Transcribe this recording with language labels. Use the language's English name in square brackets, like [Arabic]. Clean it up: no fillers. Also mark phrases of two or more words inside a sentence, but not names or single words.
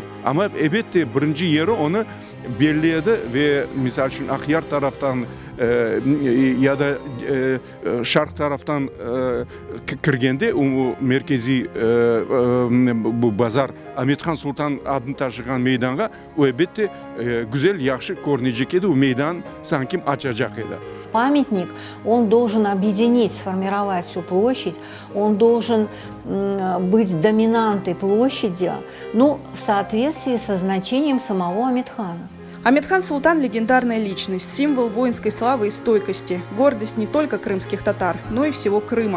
[Crimean Tatar] Ama elbette birinci yeri onu belleydi ve misal için Akyar taraftan ya da şark taraftan kirgende o merkezi bu bazar Amithan Sultan adını taşıyan meydana o elbette güzel, yaxşı görünecek edi. O meydan sanki açacak edi. [Russian] Памятник, он должен объединить, сформировать всю площадь, он должен быть доминантой площади, ну, в соответствии со значением самого Амитхана. Амитхан Султан – легендарная личность, символ воинской славы и стойкости, гордость не только крымских татар, но и всего Крыма.